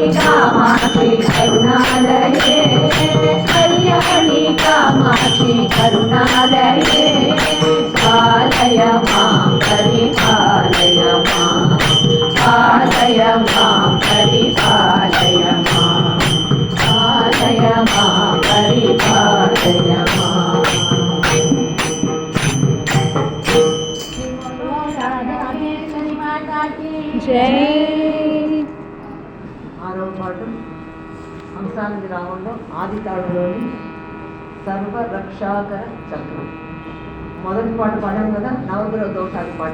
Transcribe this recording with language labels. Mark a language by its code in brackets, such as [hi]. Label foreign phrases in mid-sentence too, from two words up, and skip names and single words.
[sa] कामाक्षी करुणालये कल्याणी कामाक्षी करुणालये पालय मां परिपालय मां पालय मां परिपालय मां पालय मां परिपालय मां जय [te] ఆరో పాటు హంసానంది రామంలో ఆది తాళంలోని సర్వరక్షాకర చక్రం మొదటి పాట పాడాం కదా, నవగ్రహ దోషాలు పాట.